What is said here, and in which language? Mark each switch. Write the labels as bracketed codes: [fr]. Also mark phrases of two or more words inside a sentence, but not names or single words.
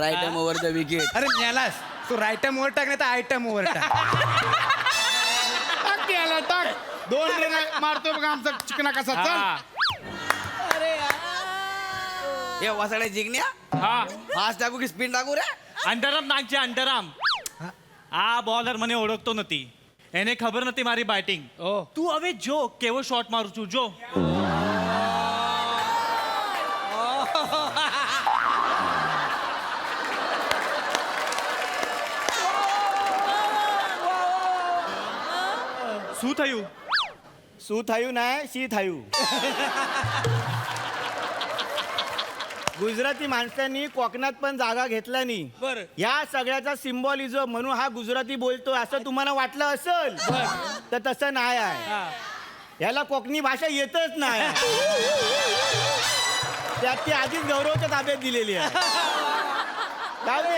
[en] right arm over the wicket. [mr] अरे न्यालास तू [en] right arm over [mr] टाक नाही तर [en] item over [mr] टाक. टाक 2 रन मारतो बघा आमचा चिकना कसा. चल हे वसाड्या जिंकण्या फास्ट टाकू की स्पिन टाकू रे? [gu] અંડરઆર્મ નાખજે અંડરઆર્મ આ બોલર મને ઓળખતો નથી એને ખબર નથી મારી બેટિંગ તું હવે જો કેવો શોટ મારું છું જો શું થયું શું થયું ના શી થયું [mr] गुजराती माणसांनी कोकणात पण जागा घेतला नाही बरं. या सगळ्याचा सिम्बॉलिझम म्हणून हा गुजराती बोलतो असं तुम्हाला वाटलं असेल तर तसं नाही आहे याला कोकणी भाषा येतच नाही त्यात ती आधीच गौरवच्या ताब्यात दिलेली आहे काय रे?